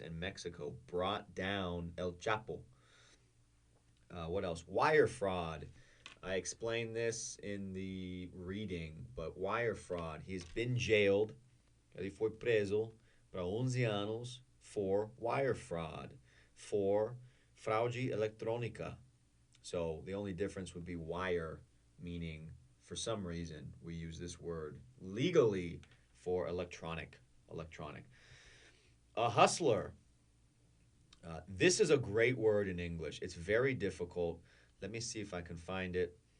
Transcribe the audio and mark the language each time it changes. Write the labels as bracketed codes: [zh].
[en] and Mexico brought down El Chapo. What else? Wire fraud. I explained this in the reading, but wire fraud. He's been jailed. [pt] Ele foi preso para 11 anos [en] for wire fraud, for [pt] fraude eletronica. [en] So the only difference would be wire, meaning for some reason we use this word legally for electronic. A hustler. This is a great word in English. It's very difficult. Let me see if I can find it.